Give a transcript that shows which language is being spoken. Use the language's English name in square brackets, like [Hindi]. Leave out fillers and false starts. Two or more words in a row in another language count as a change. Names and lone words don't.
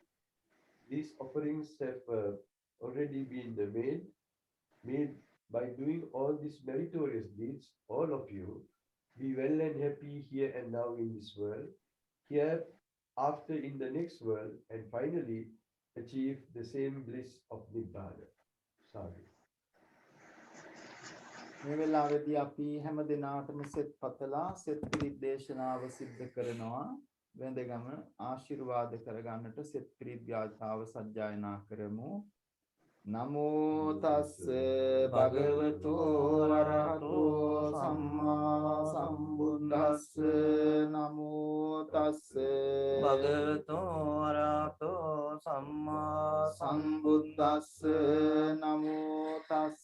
[English] These offerings have already been made. May by doing all these meritorious deeds, all of you be well and happy here and now in this world, here after in the next world, and finally achieve the same bliss of Nibbana. Sadhu. [Sinhala] මේ වෙලාවේදී අපි හැම දිනාටම සෙත් පතලා සෙත් පිරිත් දේශනාව සිද්ධ කරනවා. වෙන්දගම ආශිර්වාද කරගන්නට සෙත් පිරිත් ගාථාව සජ්ජායනා කරමු. [Pali] නමෝ තස්ස භගවතු වරහතෝ සම්මා සම්බුද්දස්ස නමෝ තස්ස භගවතු වරහතෝ සම්මා සම්බුද්දස්ස නමෝ තස්ස